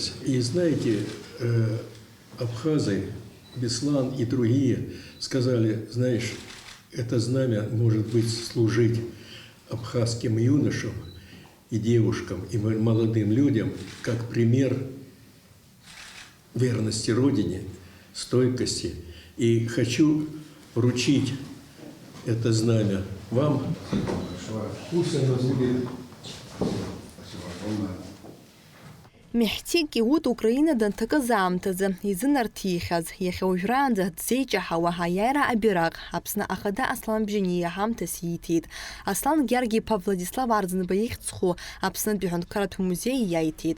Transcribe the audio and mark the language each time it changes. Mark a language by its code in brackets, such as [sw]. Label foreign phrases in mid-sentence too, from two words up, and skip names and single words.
[ru] И знаете, абхазы, Беслан и другие сказали, знаешь, это знамя может быть служить абхазским юношам и девушкам, и молодым людям, как пример верности Родине, стойкости. И хочу вручить это знамя вам. Пусть оно будет. [ab] Меҳди Киут Украина данҭакыз аамҭазы изынарҭихьаз, иахьа уажәраанӡа дзеиҷаҳауа аиааира абираҟ Аԥсны Ахада Аслан Мжьаниа ҳамҭас ииҭеит. Аслан Гьаргиԥа Владислав Арӡынба ихьӡху Аԥснытәи аҳәынҭқарратә музеи иаиҭеит.